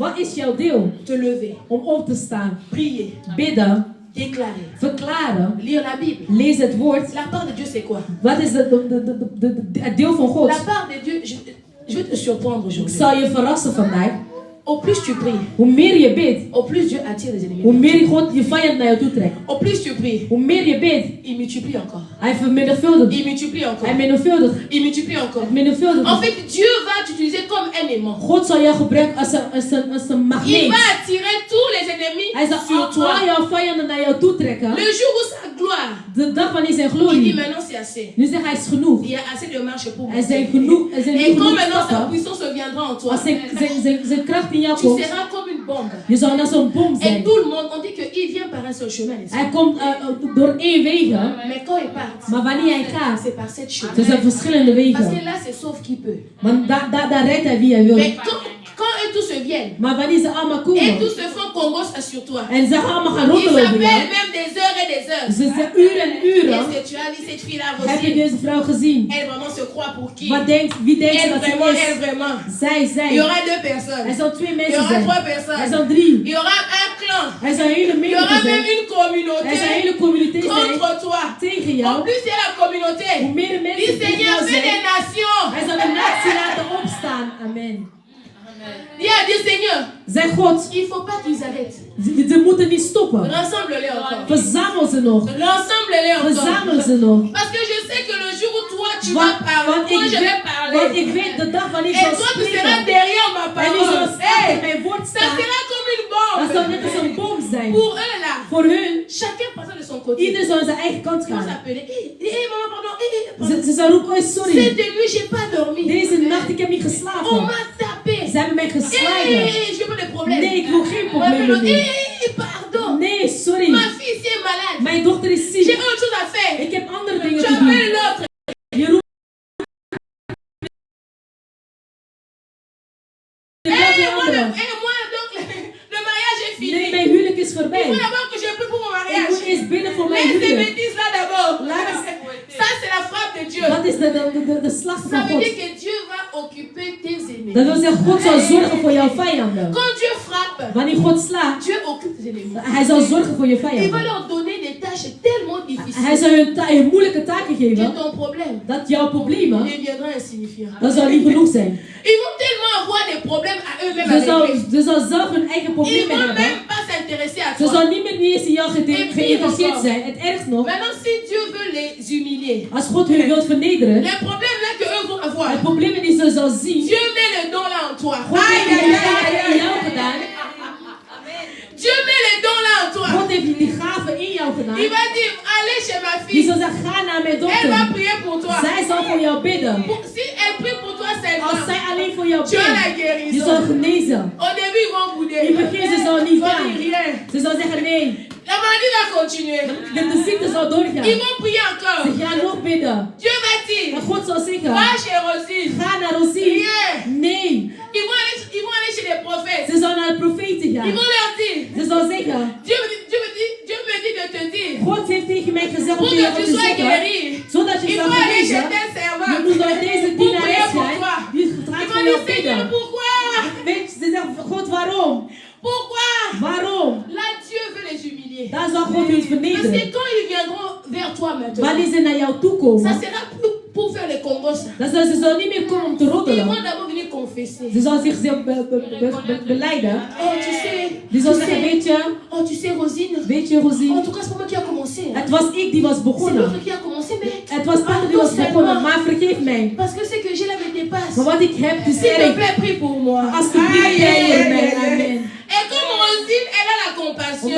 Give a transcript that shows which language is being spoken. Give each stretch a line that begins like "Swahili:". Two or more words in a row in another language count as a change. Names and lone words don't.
Dutch: Wat is jouw deel?
French: Te lever,
Dutch: Om op te staan.
French: prier,
Dutch: Bidden.
French: déclarer,
Dutch: Verklaren.
French: lire la Bible.
Dutch: Lees het woord.
French: La part de Dieu, c'est quoi?
Dutch: Wat is het deel van God?
French: La part de Dieu, je vais te surprendre
Dutch: Ik
French: aujourd'hui.
Dutch: zal je verrassen vandaag.
French: Au plus tu pries,
Dutch: Hoe meer je bidt,
French: au plus Dieu attire les
Dutch: hoe
French: ennemis.
Dutch: meer God je vijand naar jou toe trekt.
French: Au plus tu pries,
Dutch: Hoe meer je bidt,
French: il multiplie encore.
Dutch: hij vermenigvuldigt.
French: Il multiplie encore.
Dutch: Hij menigvuldigt.
French: Il multiplie encore.
Dutch: Het menigvuldigt.
French: En fait, Dieu va t'utiliser comme un aimant.
Dutch: God zal jou gebruiken als een
French: Il
Dutch: magneet.
French: va attirer tous les ennemis
Dutch: Hij zal
French: sur
Dutch: al
French: toi.
Dutch: jouw vijanden naar jou toe trekken.
French: Le jour où sa gloire,
Dutch: De dag van zijn
French: il dit
Dutch: glorie.
French: maintenant c'est assez.
Dutch: Nu zegt hij is genoeg.
French: Il y a assez de marche pour
Dutch: Er zijn
French: monter.
Dutch: genoeg, er zijn
French: Et
Dutch: genoeg
French: quand maintenant sa
Dutch: stappen.
French: puissance viendra en toi,
Dutch: Als zijn kracht in jou
French: tu
Dutch: komt,
French: seras comme une bombe.
Dutch: je zal naar zo'n bom
French: Et
Dutch: zijn.
French: tout le monde, on dit qu'il vient par un seul chemin. n'est-ce pas?
Dutch: Hij komt door één wegen,
French: Mais quand il part,
Dutch: maar wanneer hij gaat,
French: c'est par cette chemin.
Dutch: er zijn verschillende
French: Parce
Dutch: wegen.
French: que là, c'est sauf qui peut.
Dutch: Want daar rijdt hij wie hij wil.
French: Mais quand eux tous se viennent,
Dutch: Maar wanneer ze allemaal
French: et
Dutch: komen,
French: tous se font Congo sur toi,
Dutch: en ze allemaal gaan
French: ils
Dutch: roddelen over jou,
French: s'appellent même des heures et des heures.
Dutch: ze zeggen uren en uren,
French: Est-ce que tu as vu cette fille-là,
Dutch: heb je
French: Rosine?
Dutch: deze vrouw gezien?
French: Elle vraiment se croit pour qui?
Dutch: Wie denkt ze
French: Elle
Dutch: dat ze
French: vraiment,
Dutch: is?
French: elle vraiment.
Dutch: Zij.
French: Il y aura deux personnes.
Dutch: Er zal twee
French: Il y
Dutch: mensen
French: aura
Dutch: zijn.
French: trois
Dutch: Er
French: personnes.
Dutch: zal drie.
French: Il y aura un clan.
Dutch: Er zal een hele
French: Il y aura
Dutch: menigte
French: même
Dutch: zijn.
French: une communauté
Dutch: Er zal een hele communiteit zijn
French: contre toi.
Dutch: tegen
French: En
Dutch: jou.
French: plus, il y a la communauté.
Dutch: Hoe meer
French: Le
Dutch: mensen tegen
French: Seigneur
Dutch: jou
French: fait des
Dutch: zijn,
French: nations.
Dutch: hij zal de natie laten opstaan.
French: Amen. Dis à Dieu, Seigneur,
Dutch: Zeg God,
French: il ne faut pas qu'ils arrêtent.
Dutch: ze moeten niet stoppen.
French: Rassemble-les encore.
Dutch: Verzamel ze nog.
French: Rassemble-les
Dutch: Verzamel
French: encore.
Dutch: ze nog.
French: Parce que je sais que le jour où toi tu vas parler, moi je vais
Dutch: Want
French: parler.
Dutch: ik weet de dag wanneer ik
French: Et
Dutch: zal
French: toi tu seras
Dutch: spreken.
French: derrière ma
Dutch: En u zal
French: parole.
Dutch: staan
French: Hey,
Dutch: en mijn woord
French: ça
Dutch: staan.
French: sera comme une
Dutch: Dat zal
French: bombe.
Dutch: net als een bom zijn.
French: Pour eux là,
Dutch: Voor hun,
French: chacun passe de son côté.
Dutch: ieder zal aan zijn eigen kant
French: Ils vont
Dutch: gaan.
French: s'appeler. Hé, maman, pardon. Pardon.
Dutch: Ze zal roepen, oh sorry.
French: Cette nuit, j'ai pas dormi.
Dutch: Deze nacht, ik heb niet
French: On
Dutch: geslapen.
French: m'a tapé.
Dutch: Ze hebben mij geslagen.
French: Je veux pas de problème.
Dutch: Nee, ik wil geen problemen meer.
French: Pardon.
Dutch: Nee, sorry.
French: Ma fille ici est malade.
Dutch: Mijn dochter is
French: J'ai
Dutch: ziek.
French: autre chose à faire.
Dutch: Ik heb andere dingen
French: Tu
Dutch: te doen.
French: appelles l'autre.
Dutch: Je roept
French: Moi, donc, le mariage est fini.
Dutch: Nee, mijn huwelijk is
French: Il
Dutch: voorbij.
French: faut d'abord que je prie pour mon
Dutch: Ik
French: mariage.
Dutch: moet eerst bidden voor mijn
French: Laisse ces
Dutch: huwelijk.
French: bêtises là d'abord.
Dutch: Laat-
French: Ça, c'est la frappe de Dieu.
Dutch: Dat is de slag
French: Ça
Dutch: van
French: veut
Dutch: God.
French: dire que Dieu va occuper tes ennemis.
Dutch: Dat wil zeggen, God zal zorgen voor jouw vijanden.
French: Quand Dieu frappe,
Dutch: Wanneer God slaat,
French: Dieu occupe tes ennemis.
Dutch: hij zal zorgen voor je
French: Il va
Dutch: vijanden.
French: leur donner des tâches tellement
Dutch: Hij
French: difficiles
Dutch: zal hun moeilijke taken
French: que
Dutch: geven,
French: ton problème
Dutch: dat jouw problemen,
French: deviendra insignifiant.
Dutch: dat zal niet genoeg zijn.
French: Ils vont tellement avoir des problèmes à eux-mêmes avec lui.
Dutch: Ze zal zelf hun eigen
French: Ils
Dutch: problemen
French: vont
Dutch: hebben.
French: même pas s'intéresser à
Dutch: Ze
French: toi.
Dutch: zal niet meer eens in jou geïnteresseerd zijn. Het ergst nog,
French: Maintenant, si Dieu veut les humilier,
Dutch: als God hun wilt vernederen,
French: les problèmes là que eux vont avoir,
Dutch: het problemen die ze zal zien,
French: Dieu met le don là en toi.
Dutch: God heeft Aïe, aïe, die aïe, gaven aïe, in jou aïe. gedaan.
French: Dieu met le don là en toi.
Dutch: God heeft die gaven in jou
French: Il
Dutch: gedaan.
French: va dire, allez chez ma
Dutch: Die
French: fille.
Dutch: zal zeggen, ga naar mijn
French: Elle va
Dutch: dochter.
French: prier pour toi.
Dutch: Zij zal voor jou bidden.
French: Si elle prie pour toi
Dutch: Als
French: seulement,
Dutch: zij alleen voor jou
French: tu as la
Dutch: bidt, je zal
French: guérison.
Dutch: genezen.
French: Au début, ils vont
Dutch: In
French: bouder.
Dutch: het begin ze zal niet
French: Ils vont
Dutch: gaan.
French: dire rien.
Dutch: Ze zal zeggen nee.
French: La maladie va continuer.
Dutch: De ziekte zal doorgaan.
French: Ils vont prier encore.
Dutch: Ze gaan nog bidden.
French: Dieu va dire,
Dutch: En God zal zeggen,
French: va chez Rosine.
Dutch: ga naar Rosie.
French: Rien.
Dutch: Nee.
French: Ils vont aller chez les prophètes.
Dutch: Ze zal naar de
French: Ils vont leur dire.
Dutch: Ze zal zeggen.
French: Dieu me dit de te dire.
Dutch: God heeft tegen mij gezegd
French: Pour
Dutch: om
French: que
Dutch: tegen
French: tu
Dutch: jou te
French: sois
Dutch: zeggen.
French: guéri.
Dutch: Zodat je
French: Il
Dutch: zal
French: faut aller
Dutch: genezen.
French: chez tes servants.
Dutch: Je moet naar deze
French: Pour
Dutch: dienares
French: prier pour
Dutch: zijn.
French: toi.
Dutch: Die
French: Ils
Dutch: gaat
French: vont
Dutch: voor
French: dire,
Dutch: jou
French: Seigneur,
Dutch: bidden.
French: pourquoi?
Dutch: Weet je, ze zeggen, God, waarom?
French: Pourquoi?
Dutch: Waarom?
French: Là, Dieu veut les humilier.
Dutch: Daar zal God ons
French: Parce que
Dutch: vernederen.
French: quand ils viendront vers toi maintenant,
Dutch: Wanneer ze naar jou toe komen,
French: ça sera plus pour faire les combos.
Dutch: dan zullen ze niet meer komen om te
French: Ils
Dutch: roddelen.
French: vont d'abord venir confesser.
Dutch: Ze zal zichzelf beleiden.
French: Oh, tu sais.
Dutch: Die zal zeggen, weet je,
French: Oh, tu sais, Rosine.
Dutch: weet je, Rosie,
French: En tout cas, c'est pas moi qui a commencé. Hein.
Dutch: het was ik die was
French: C'est
Dutch: begonnen.
French: l'autre qui a commencé, mais.
Dutch: Het was Pater die was begonnen, maar vergeef mij.
French: Parce que c'est que j'ai là me dépasse.
Dutch: Maar wat ik heb, is
French: S'il te
Dutch: erg.
French: plaît, prie pour moi.
Dutch: Alsjeblieft, jij hier mij.
French: Amen. Et comme Rosine, elle a la compassion.